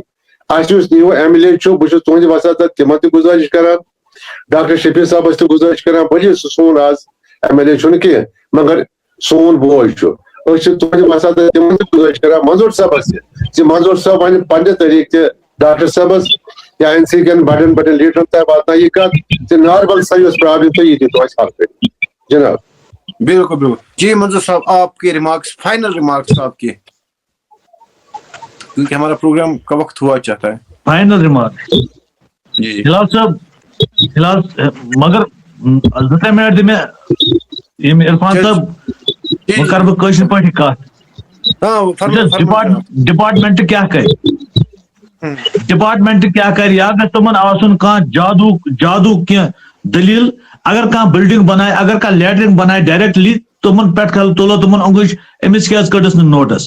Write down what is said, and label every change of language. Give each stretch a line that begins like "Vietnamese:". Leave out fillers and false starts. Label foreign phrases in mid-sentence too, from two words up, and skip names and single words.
Kashmiri: اَسہِ یُس
English: new MLA
Kashmiri: چھُ بہٕ چھُس تُہنٛدِ وسادت تِمن تہِ گُزٲرِش کران ڈاکٹر شفیع صاحبس تہِ گُزٲرِش کران بٔلۍ سُہ سون آز MLA چھُنہٕ کینٛہہ مگر سون بوے چھُ أسۍ چھِ تُہنٛدِ وسادت تِمن تہِ گُزٲرِش کران منظور صاحبس تہِ زِ منظور صاحب ونہِ پننہِ طریقہٕ تہِ ڈاکٹر صاحبس یا NC کٮ۪ن بڑٮ۪ن بڑٮ۪ن لیڈرن تام واتناو یہِ کتھ زِ ناربل سا یۄس پرابلم تہٕ یہِ دِتو اَسہِ حل کٔرِتھ.
Urdu: جناب بالکل بالکل. جی منظور صاحب آپ کے ریمارکس
English: final remarks
Urdu: آپ کے کیونکہ ہمارا پروگرام کا وقت ہوا چاہتا ہے.
English: final remark
Urdu: جی
Kashmiri: ہلال صاحب ہلال مگر 2 منٹ دِ مےٚ یِم عرفان صاحب وۄنۍ کرٕ بہٕ کٲشِر پٲٹھی کتھ ڈپارٹمنٹ کیٛاہ کرِ ڈپارٹمنٹ کیٛاہ کرِ یا گژھِ تِمن آسُن کانٛہہ جادوٗ کینٛہہ دٔلیٖل اگر کانٛہہ بِلڈنگ بنایہِ اگر کانٛہہ لیٹرِن بنایہِ ڈایریکٹلی تِمن پٮ۪ٹھ تُلو تِمن اوٚنگٕچ أمِس کیٛازِ کٔڑٕس نہٕ نوٹس.